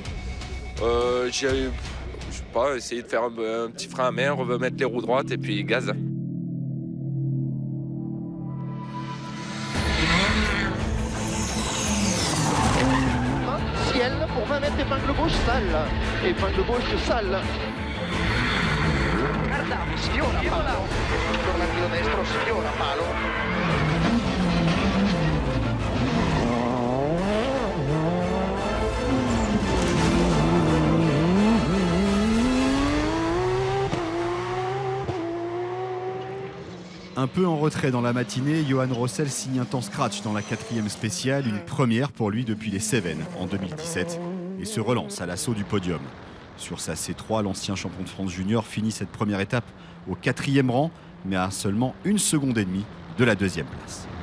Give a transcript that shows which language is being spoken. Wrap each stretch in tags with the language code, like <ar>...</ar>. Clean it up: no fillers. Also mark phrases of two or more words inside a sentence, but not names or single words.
<fr>J'ai, je sais pas, essayer de faire un petit frein à main, remettre les roues droites et puis gaz. Ciel pour 20 mètres, épingle gauche, sale. Épingle gauche, sale.</fr> <it>Guarda, sfiora palo. Torna al filo destro, sfiora palo.</it> <fr>Un peu en retrait dans la matinée, Johan Rossel signe un temps scratch dans la 4e spéciale, une première pour lui depuis les Cévennes en 2017, et se relance à l'assaut du podium. Sur sa C3, l'ancien champion de France junior finit cette première étape au 4e rang, mais à seulement 1,5 seconde de la 2e place.</fr>